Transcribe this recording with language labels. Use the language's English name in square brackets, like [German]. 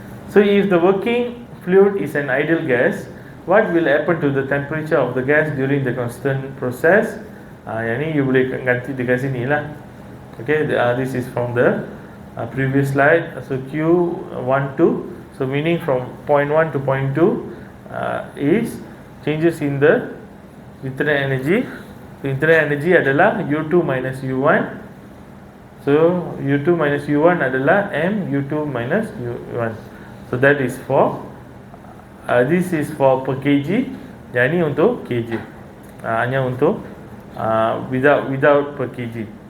[English] So if the working fluid is an ideal gas, what will happen to the temperature of the gas during the constant process? [Malay] Yang ni you boleh ganti dekat sini lah. [English] Okay, this is from the previous slide. So Q12, so meaning from point 1 to point 2 is changes in the internal energy. So internal energy adalah U2 minus U1. So U2 minus U1 adalah M U2 minus U1. So that is for this is for per kg. [Malay] Yang ni untuk kg. Hanya untuk without per kg.